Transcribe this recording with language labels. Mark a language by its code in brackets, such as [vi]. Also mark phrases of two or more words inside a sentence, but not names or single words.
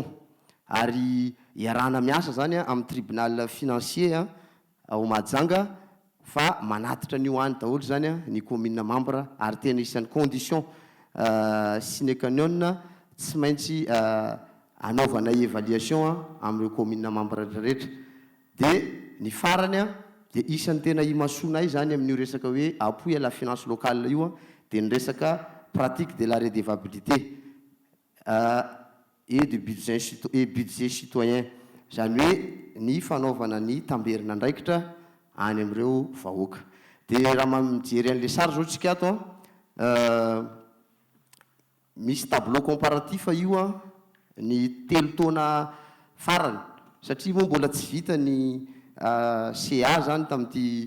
[mg] Ary iarahana miasa zany amin'ny [fr] tribunal financier [mg] ao Mahajanga fa manatitra ny hoany daholo zany ny [fr] commune membre [mg] ary tena isan'ny [fr] condition sine qua non [mg] tsy maintsy anaovana évaluation amin'ireo [fr] commune membre [mg] rehetra. Dia ny farany dia isan'ny tena imasoana zany amin'io resaka hoe [fr] appui à la finance locale [mg] io dia ny resaka [fr] pratique de la redevabilité et de budget citoyen. [mg] Zany hoe ny fanaovana ny tamberina andraikitra any amin'ireo vahoaka. dia raha mijery an'le sary zao tsika ato misy [fr] tableau comparatif [mg] io ny 3 taona farany satria moa mbola tsy vita ny CA zany tamin'ity